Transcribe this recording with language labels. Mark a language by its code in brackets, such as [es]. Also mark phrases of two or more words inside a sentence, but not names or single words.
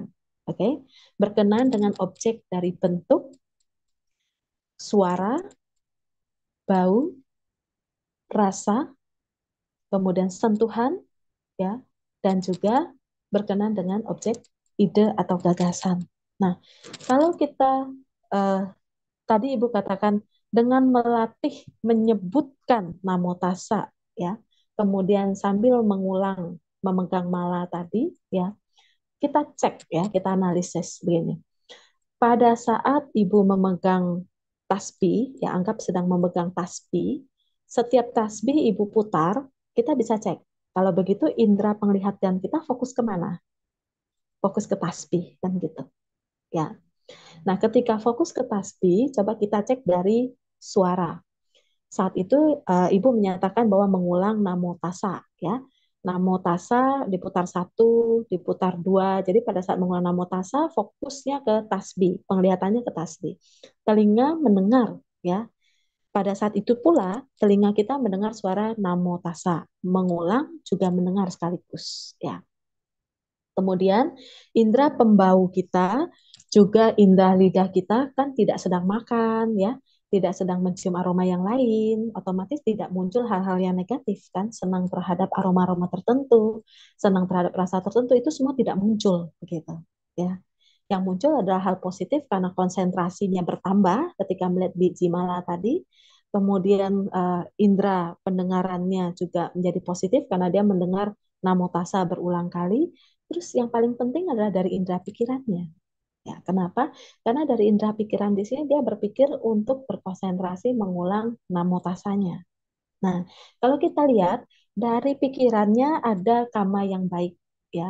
[id] Oke, berkenan dengan objek dari bentuk, suara, bau, rasa, kemudian sentuhan, ya, dan juga berkenan dengan objek ide atau gagasan. Nah, kalau kita tadi Ibu katakan dengan melatih menyebutkan [pi] namo tassa, [id] ya, kemudian sambil mengulang memegang mala tadi, ya, kita cek, ya, kita analisis begini. Pada saat Ibu memegang tasbih, ya, anggap sedang memegang tasbih, setiap tasbih Ibu putar, kita bisa cek. Kalau begitu indera penglihatan kita fokus kemana? Fokus ke tasbih, kan gitu. Ya. Nah, ketika fokus ke tasbih, coba kita cek dari suara. Saat itu Ibu menyatakan bahwa mengulang [pi] namo tassa, [id] ya. [pi] Namo tassa [id] diputar satu, diputar dua. Jadi pada saat mengulang [pi] namo tassa, [id] fokusnya ke tasbih, penglihatannya ke tasbih. Telinga mendengar, ya. Pada saat itu pula telinga kita mendengar suara [pi] namo tassa, [id] mengulang juga mendengar sekaligus, ya. Kemudian indera pembau kita, juga indera lidah kita kan tidak sedang makan, ya, tidak sedang mencium aroma yang lain, otomatis tidak muncul hal-hal yang negatif kan, senang terhadap aroma-aroma tertentu, senang terhadap rasa tertentu, itu semua tidak muncul begitu, ya. Yang muncul adalah hal positif karena konsentrasinya bertambah ketika melihat biji mala tadi. Kemudian indera pendengarannya juga menjadi positif karena dia mendengar [pi] namo tassa [id] berulang kali. Terus yang paling penting adalah dari indera pikirannya. Ya, kenapa? Karena dari indera pikiran di sini dia berpikir untuk berkonsentrasi mengulang [pi] namo tassanya. [id] Nah, kalau kita lihat dari pikirannya ada kama yang baik, ya.